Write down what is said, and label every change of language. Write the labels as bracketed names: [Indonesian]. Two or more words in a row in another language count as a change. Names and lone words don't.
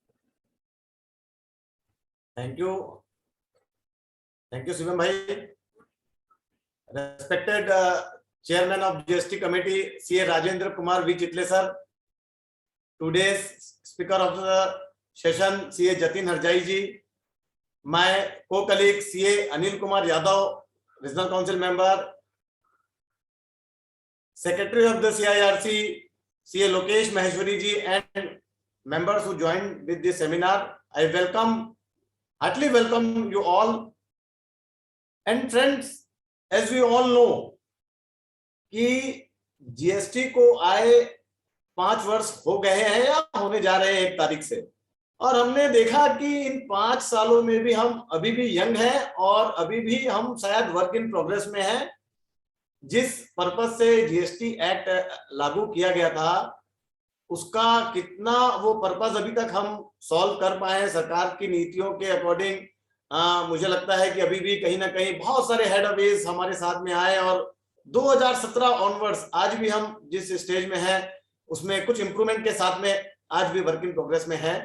[English] Thank you. Thank you, Shivam bhai. Respected Chairman of GST Committee, C.A. Rajendra Kumar V. Chitle sir. Today's Speaker of the session, C.A. Jatin Harjai ji. My co-colleague, C.A. Anil Kumar Yadav, Regional Council Member. Secretary of the CIRC, C.A. Lokesh Maheshwari ji, and members who joined with this seminar. I heartily welcome you all. And friends, as we all know [Hindi] कि जीएसटी को आए 5 वर्ष हो गए हैं या होने जा रहे हैं 1 तारीख से, और हमने देखा कि इन 5 सालों में भी हम अभी भी यंग हैं और अभी भी हम शायद [English] work in progress [Hindi] में हैं। जिस पर्पस से जीएसटी एक्ट लागू किया गया था, उसका कितना वो पर्पस अभी तक हम सॉल्व कर पाए सरकार की नीतियों के अकॉर्डिंग, मुझे लगता है कि अभी भी कहीं ना कहीं बहुत सारे हेड अवेज हमारे साथ में आए और 2017 ऑनवर्ड्स आज भी हम जिस स्टेज में हैं उसमें कुछ इंप्रूवमेंट के साथ में आज भी [English] work in progress [Hindi] में है।